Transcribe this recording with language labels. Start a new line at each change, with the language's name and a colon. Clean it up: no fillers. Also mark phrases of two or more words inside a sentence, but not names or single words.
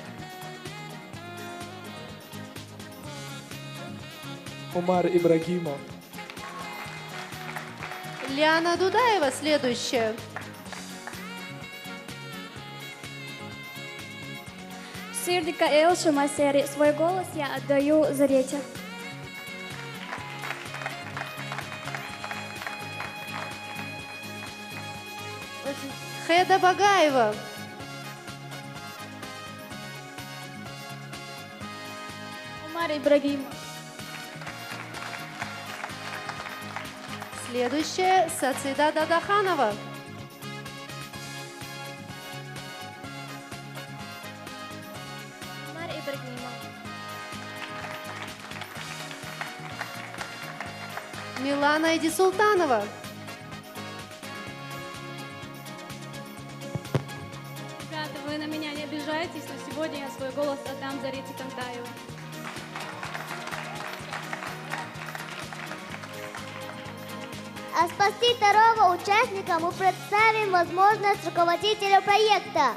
Russian: Омар Ибрагимов. Лиана Дудаева следующая. Сирдика Элша Масери. Свой голос я отдаю Зарете. Хеда Багаева. Омар Ибрагимов. Следующая Сацида Дадаханова. Омар Ибрагимов. Милана Идисултанова. Ребята, вы на меня не обижаетесь, но сегодня я свой голос отдам Зарете Кантаевой. А спасти второго участника мы представим возможность руководителя проекта.